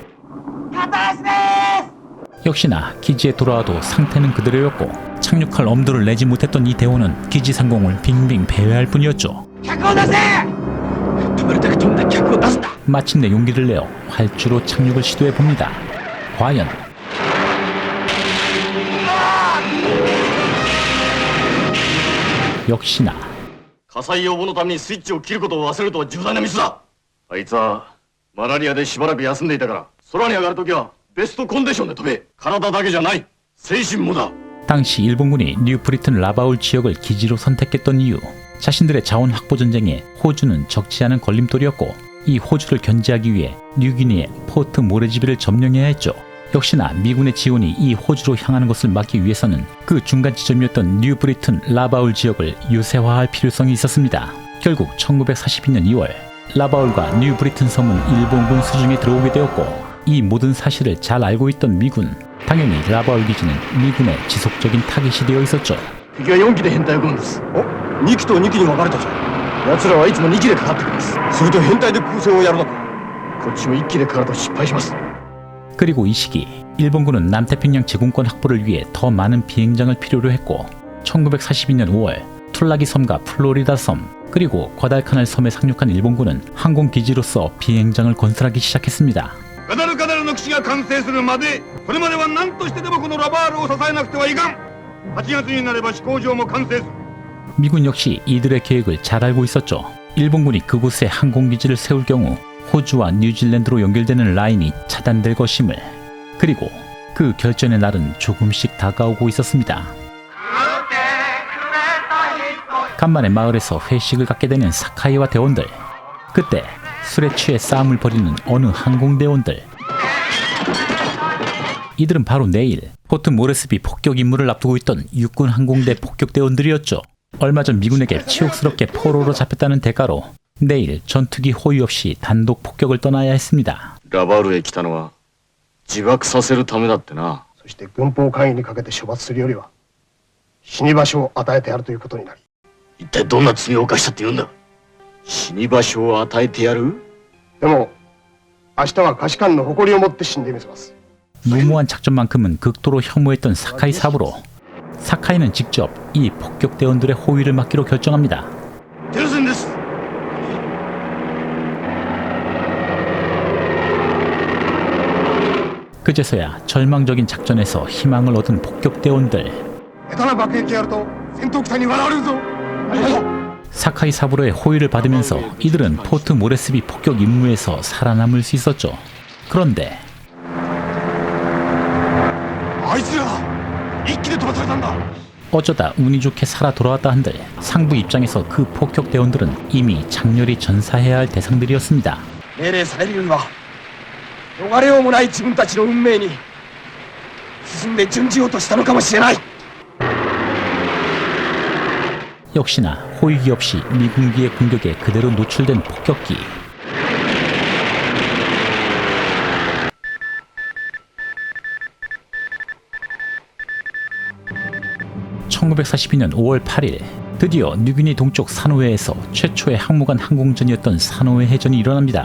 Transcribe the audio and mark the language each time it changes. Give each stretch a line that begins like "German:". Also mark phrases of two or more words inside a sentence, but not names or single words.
Korean: 역시나 기지에 돌아와도 상태는 그대로였고 착륙할 엄두를 내지 못했던 이 대원은 기지 상공을 빙빙 배회할 뿐이었죠. 마침내 용기를 내어 활주로 착륙을 시도해 봅니다. 과연 역시나
Japanese: 火災予防のためにスイッチを切ることを忘れるとは重大なミスだ。あいつはマラリアでしばらく休んでいたから、空に上がるときはベストコンディションで飛べ。体だけじゃない、精神もだ。
Korean: 당시 일본군이 뉴브리튼 라바울 지역을 기지로 선택했던 이유, 자신들의 자원 확보 전쟁에 호주는 적지 않은 걸림돌이었고 이 호주를 견제하기 위해 뉴기니의 포트 모레지비를 점령해야 했죠. 역시나 미군의 지원이 이 호주로 향하는 것을 막기 위해서는 그 중간 지점이었던 뉴브리튼 라바울 지역을 유세화할 필요성이 있었습니다. 결국 1942년 2월 라바울과 뉴브리튼 섬은 일본군 수중에 들어오게 되었고 이 모든 사실을 잘 알고 있던 미군, 당연히 라바울 기지는 미군의 지속적인 타깃이 되어 있었죠.
Japanese: 敵は4機で編隊を組むんです。 2機と2機に分かれたじゃん。奴らはいつも2機でかかってくるんです。すると編隊で空戦をやるのか。こっちも1機でかかると失敗します。
Korean: 그리고 이 시기 일본군은 남태평양 제공권 확보를 위해 더 많은 비행장을 필요로 했고 1942년 5월 툴라기 섬과 플로리다 섬 그리고 과달카날 섬에 상륙한 일본군은 항공기지로서 비행장을 건설하기 시작했습니다.
Japanese: ガダルカナルの基地が完成するまでそれまでは何としてでもこのラバールを支えなくてはいかん。8月になれば飛行場も完成する。
Korean: 미군 역시 이들의 계획을 잘 알고 있었죠. 일본군이 그곳에 항공기지를 세울 경우 호주와 뉴질랜드로 연결되는 라인이 차단될 것임을. 그리고 그 결전의 날은 조금씩 다가오고 있었습니다. 간만에 마을에서 회식을 갖게 되는 사카이와 대원들. 그때 술에 취해 싸움을 벌이는 어느 항공대원들. 이들은 바로 내일 포트 모레스비 폭격 임무를 앞두고 있던 육군 항공대 폭격대원들이었죠. 얼마 전 미군에게 치욕스럽게 포로로 잡혔다는 대가로 내일 전투기 호위 없이 단독 폭격을 떠나야 했습니다.
Japanese: ラバールへ来たのは自爆させるためだってな。そして軍法会議にかけて処罰するよりは死に場所を与えてやるということになり、一体どんな罪を犯したって言うんだ。死に場所を与えてやる。でも明日は下士官の誇りを持って死んでみせます。
Korean: 무모한 작전만큼은 극도로 혐오했던 사카이 사부로. 사카이는 직접 이 폭격대원들의 호위를 맡기로 결정합니다.
Japanese: 停戦です。
Korean: 그제서야 절망적인 작전에서 희망을 얻은 폭격대원들.
Japanese: 下手な爆撃やると戦闘機隊に笑われるぞ。
Korean: 사카이 사부로의 호위를 받으면서 이들은 포트 모레스비 폭격 임무에서 살아남을 수 있었죠. 그런데
Japanese: あいつら一気で飛ばされたんだ。
Korean: 어쩌다 운이 좋게 살아 돌아왔다 한들 상부 입장에서 그 폭격대원들은 이미 장렬히 전사해야 할 대상들이었습니다.
Japanese: 命令されるよりは逃れようもない自分たちの運命に進んで準じようとしたのかもしれない。
Korean: 역시나 호위기 없이 미군기의 공격에 그대로 노출된 폭격기. (1942년 5월 8일) 드디어 뉴기니 동쪽 사노해에서 최초의 항모간 항공전이었던 사노해 해전이 일어납니다.